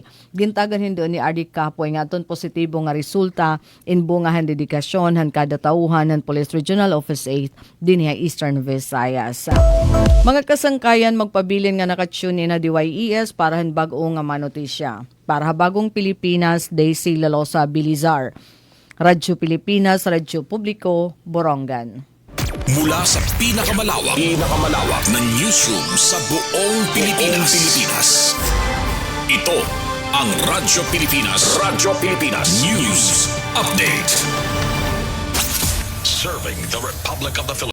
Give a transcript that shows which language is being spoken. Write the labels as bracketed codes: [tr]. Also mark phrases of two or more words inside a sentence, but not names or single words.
[war] Gintagan hindo ni RD Capoy nga aton positibo nga resulta in bungahan dedikasyon han kada tauhan han Police Regional Office 8 dinhi Eastern Visayas. Mga kasangkayan magpabilin nga nakatune in na DYES para han bag-o nga manotisya. [tl] Para bagong Pilipinas, Daisy Lalosa Bilizar. Radyo Pilipinas, Radyo Publiko, Borongan. Mula sa pinakamalawak na newsroom sa buong Pilipinas. Ito ang Radyo Pilipinas. [en] News Update. Serving the Republic of the Philippines.